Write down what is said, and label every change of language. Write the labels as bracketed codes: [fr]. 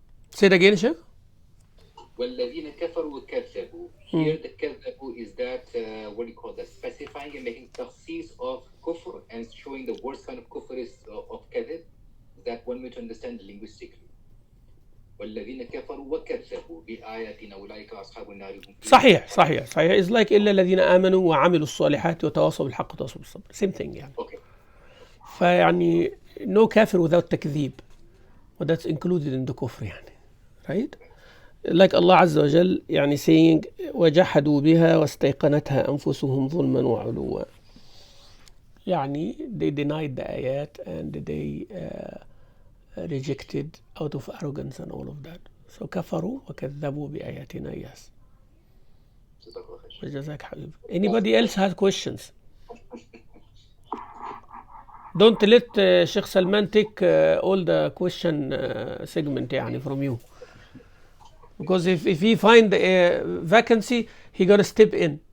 [en] Say it again, Sheikh. [ar] وَالَّذِينَ كَفَرُوا وَكَذَّبُوا. [en] Here the كَذَّبُوا is that, what do you call that? Specifying and making tafsir of kufr and showing the worst kind of kufr is of kadhib. Is that one way to understand linguistically? [ar] والذين كفروا وكذبوا بآياتنا أولئك أصحاب النار هم فيها. صحيح. It's like إلا الذين آمنوا وعملوا الصالحات وتواصوا بالحق وتواصوا بالصبر. [en] Same thing يعني. Okay. فيعني no كافر without تكذيب. But that's included in the كفر يعني. Right? Like Allah [ar] عز وجل يعني saying وجحدوا بها واستيقنتها أنفسهم ظلما وعلوا. [en] يعني they denied the ayat and they rejected out of arrogance and all of that. [ar] So كفروا وكذبوا بآياتنا. Yes. جزاك حبيبي. [en] Anybody else has questions? Don't let Sheikh Salman take all the question segment يعني from you. Because if he find a vacancy, he gonna step in.